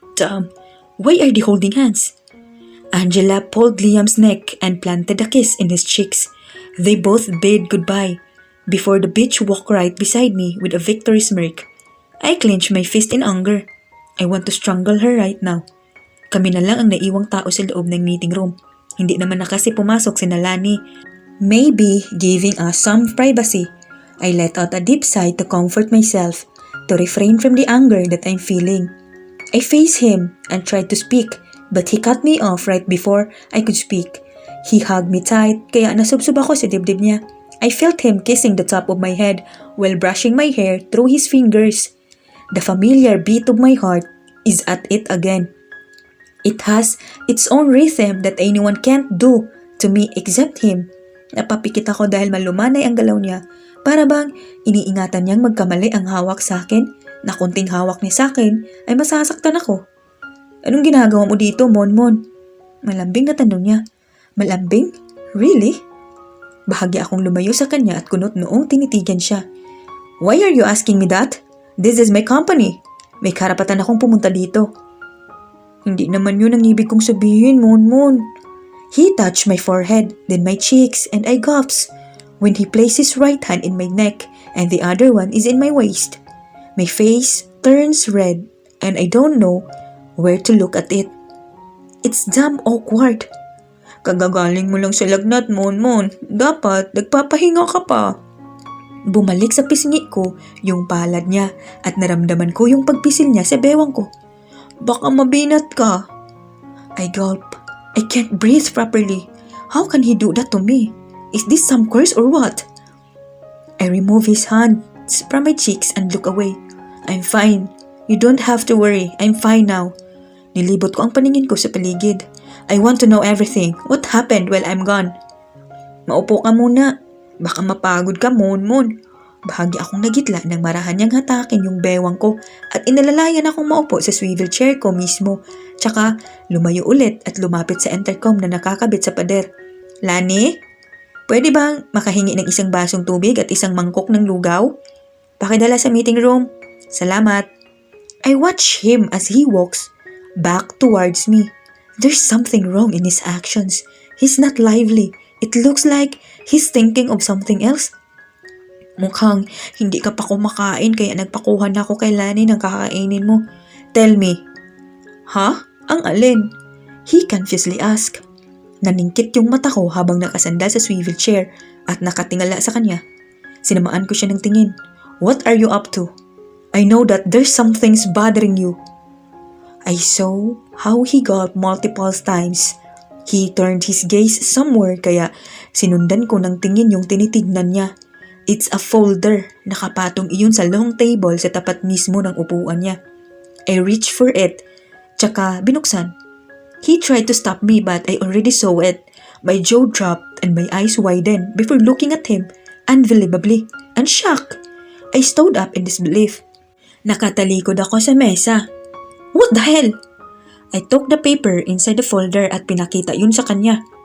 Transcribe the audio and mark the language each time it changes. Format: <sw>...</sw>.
<en>Damn, why are they holding hands? Angela pulled Liam's neck and planted a kiss in his cheeks. They both bade goodbye before the bitch walked right beside me with a victory smirk. I clenched my fist in anger. I want to strangle her right now.</en> <tl>Kami na lang ang naiwang tao sa loob ng meeting room. Hindi naman na kasi pumasok si Nalani.</tl> <en>Maybe giving us some privacy. I let out a deep sigh to comfort myself, to refrain from the anger that I'm feeling. I faced him and tried to speak, but he cut me off right before I could speak. He hugged me tight,</en> <tl>kaya nasubsob ako sa dibdib niya.</tl> <en>I felt him kissing the top of my head while brushing my hair through his fingers. The familiar beat of my heart is at it again. It has its own rhythm that anyone can't do to me except him.</en> <tl>Napapikit ako dahil malumanay ang galaw niya. Para bang iniingatan niyang magkamali ang hawak sa akin na kunting hawak niya sa akin ay masasaktan ako. Anong ginagawa mo dito, Monmon? Malambing na tanong niya. Malambing? Really? Bahagi akong lumayo sa kanya at kunot noong tinitigan siya.</tl> <en>Why are you asking me that? This is my company.</en> <tl>May karapatan akong pumunta dito. Hindi naman yun ang ibig kong sabihin, Monmon.</tl> <en>He touched my forehead, then my cheeks, and I gasped when he placed his right hand in my neck and the other one is in my waist. My face turns red and I don't know where to look at it. It's damn awkward.</en> <tl>Kagagaling mo lang sa lagnat, Monmon. Dapat nagpapahinga ka pa. Bumalik sa pisngi ko yung palad niya at naramdaman ko yung pagpisil niya sa bewang ko. Baka mabinat ka.</tl> <en>I gulp. I can't breathe properly. How can he do that to me? Is this some curse or what? I remove his hands from my cheeks and look away. I'm fine. You don't have to worry. I'm fine now.</en> <tl>Nilibot ko ang paningin ko sa paligid.</tl> <en>I want to know everything. What happened while I'm gone?</en> <tl>Maupo ka muna. Baka mapagod ka, Monmon. Bahagi akong nagitla nang marahan niyang hatakin yung bewang ko at inalalayan akong maupo sa swivel chair ko mismo. Tsaka lumayo ulit at lumapit sa intercom na nakakabit sa pader. Lani? Pwede bang makahingi ng isang basong tubig at isang mangkok ng lugaw? Pakidala sa meeting room. Salamat.</tl> <en>I watch him as he walks back towards me. There's something wrong in his actions. He's not lively. It looks like he's thinking of something else.</en> <tl>Mukhang hindi ka pa kumakain kaya nagpakuha na ako kay Lani ng kakainin mo.</tl> <en>Tell me.</en> <tl>Ha? Ang alin?</tl> <en>He confusedly asked.</en> <tl>Naningkit yung mata ko habang nakasandal sa swivel chair at nakatingala sa kanya. Sinamaan ko siya ng tingin.</tl> <en>What are you up to? I know that there's something's bothering you. I saw how he gulped multiple times. He turned his gaze somewhere</en> <tl>kaya sinundan ko ng tingin yung tinitignan niya.</tl> <en>It's a folder.</en> <tl>Nakapatong iyon sa long table sa tapat mismo ng upuan niya.</tl> <en>I reached for it,</en> <tl>tsaka binuksan.</tl> <en>He tried to stop me but I already saw it. My jaw dropped and my eyes widened before looking at him unbelievably and shocked. I stood up in disbelief.</en> <tl>Nakatalikod ako sa mesa.</tl> <en>What the hell? I took the paper inside the folder</en> <tl>at pinakita yun sa kanya.</tl>